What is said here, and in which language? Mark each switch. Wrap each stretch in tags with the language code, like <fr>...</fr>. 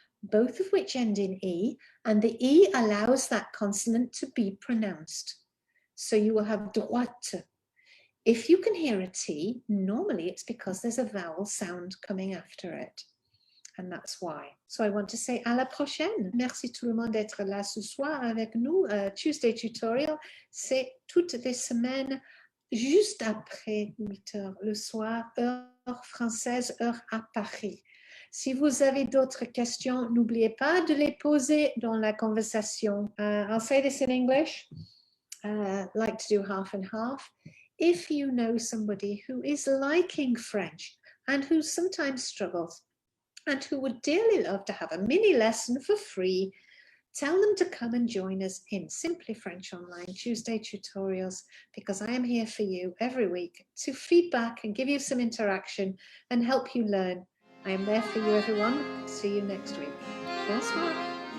<en>both of which end in E, and the E allows that consonant to be pronounced. So you will have droite. If you can hear a T, normally it's because there's a vowel sound coming after it. And that's why. So I want to say</en> <fr>à la prochaine. Merci tout le monde d'être là ce soir avec nous. Tuesday Tutorial, c'est toutes les semaines, juste après 8 heures le soir, heure française, heure à Paris. Si vous avez d'autres questions, n'oubliez pas de les poser dans la conversation.</fr> <en>I'll say this in English. Like to do half and half. If you know somebody who is liking French and who sometimes struggles, and who would dearly love to have a mini lesson for free, tell them to come and join us in Simply French Online Tuesday Tutorials, because I am here for you every week to feedback and give you some interaction and help you learn. I am there for you, everyone. See you next week. Bonsoir.</en>